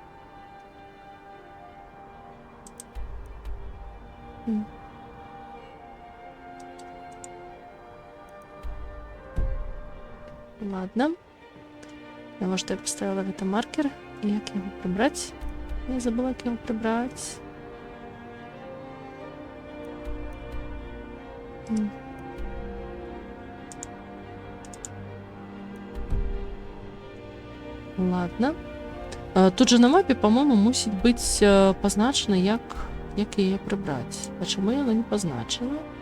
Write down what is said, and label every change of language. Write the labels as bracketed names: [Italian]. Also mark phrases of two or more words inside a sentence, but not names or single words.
[Belarusian] Ладно. Навошта я поставила гэта маркер? Як яго прыбраць? Я забыла, як яго прыбраць. М. Ладно. [Ukrainian] Тут же на мапі, по-моєму, мусить бути позначено, як її прибрати. А чому вона не позначена?